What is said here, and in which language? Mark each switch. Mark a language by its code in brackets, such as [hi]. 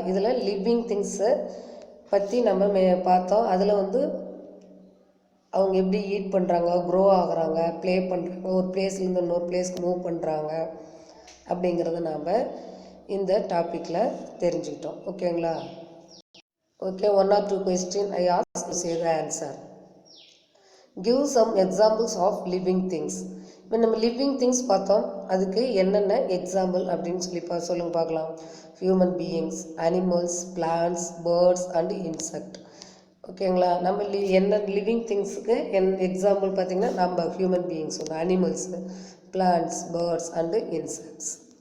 [ta] இதில் லிவிங் திங்ஸை பற்றி நம்ம பார்த்தோம். அதில் வந்து அவங்க எப்படி ஈட் பண்ணுறாங்க, க்ரோ ஆகுறாங்க, ப்ளே பண்ணுறாங்க, ஒரு பிளேஸ்லேருந்து இன்னொரு பிளேஸ்க்கு மூவ் பண்ணுறாங்க அப்படிங்கிறத நாம் இந்த டாப்பிக்கில் தெரிஞ்சுக்கிட்டோம், ஓகேங்களா. [en] Okay, 1 or 2 question I ask, you say the answer. Give some examples of living things. [ta] இப்போ நம்ம லிவிங் திங்ஸ் பார்த்தோம், அதுக்கு என்னென்ன எக்ஸாம்பிள் அப்படின்னு சொல்லி சொல்லுங்க பார்க்கலாம். [en] Human beings, animals, plants, birds and insect, ஓகேங்களா. [ta] நம்ம என்ன லிவிங் திங்ஸுக்கு எக்ஸாம்பிள் பார்த்திங்கன்னா நம்ம human beings, animals, plants, birds and insects.